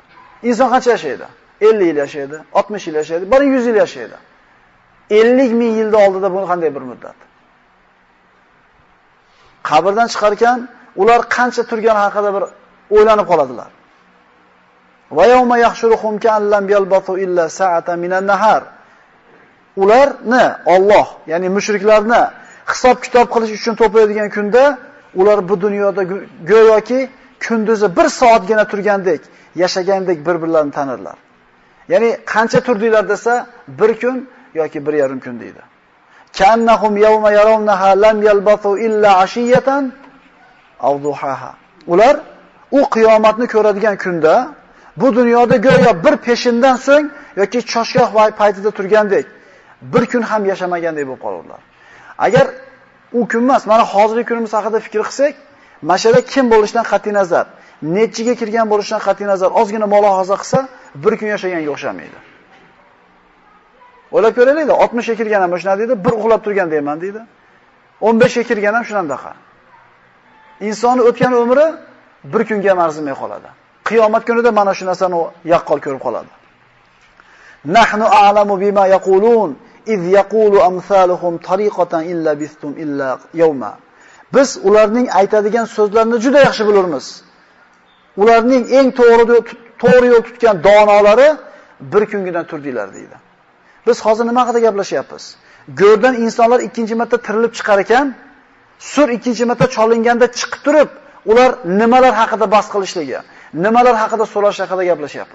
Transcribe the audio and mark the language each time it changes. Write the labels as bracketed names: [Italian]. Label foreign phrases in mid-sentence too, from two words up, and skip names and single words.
[Uzbek] Inson qancha yashaydi? 50 yil yashaydi, 60 yil yashaydi, 100 yil yashaydi. 50,000 yilda oldida bu qanday bir muddat? Qabrdan chiqarkan, ular qancha turgani haqida bir o'ylanib qoladilar. [Arabic] ويوم يحشرهم كأن لم يلبثوا إلا ساعة من النهار. [Uzbek] Ularni Alloh, ya'ni mushriklarni hisob-kitob qilish uchun to'playdigan kunda ular bu dunyoda go'yoki kunduzi 1 soatgina turgandek, yashagandek bir-birlarini tanirlar. Ya'ni qancha turdinglar desa, 1 kun yoki 1,5 kun deydi. [Arabic] كأنهم يوم يرونها لم يلبثوا إلا عشية أو ضحاها. [Uzbek] Ular u qiyomatni ko'radigan kunda bu dunyoda go'yo bir peshindan so'ng yoki choshgoh paytida turgandek, 1 kun ham yashamagandek bo'lib qolurlar. Agar u kun emas, mana hozirgi kunimiz haqida fikr qilsak, mashara kim bo'lishidan qat'i nazar, nechiga kirgan bo'lishidan qat'i nazar ozgina mulohaza qilsa, 1 kun yashaganga o'xshamaydi. O'ylab ko'raylik, 60 ga kirgan ham shunday deydi, bir uxlab turgan deyman deydi. 15 ga kirgan ham shunandaqa. Insonning o'tgan umri 1 kunga arzimay qoladi. Qiyomat kunida mana shu narsani yaqqol ko'rib qoladi. [Arabic] نحن أعلم بما يقولون إذ يقول أمثلهم طريقة إن لبثتم إلا يوما. [Uzbek] Biz ularning aytadigan so'zlarini juda yaxshi bilamiz. Ularning eng to'g'ri yo'l tutgan donolari 1 kungidan turdilar deydi. Biz hozir nima haqida gaplashyapmiz? Go'rdan insonlar ikkinchi marta tirilib chiqar ekan, sur ikkinchi marta cholinganda chiqib turib, ular nimalar haqida bahs qilishligi, nimalar haqida so'rash haqida gaplashyapmiz.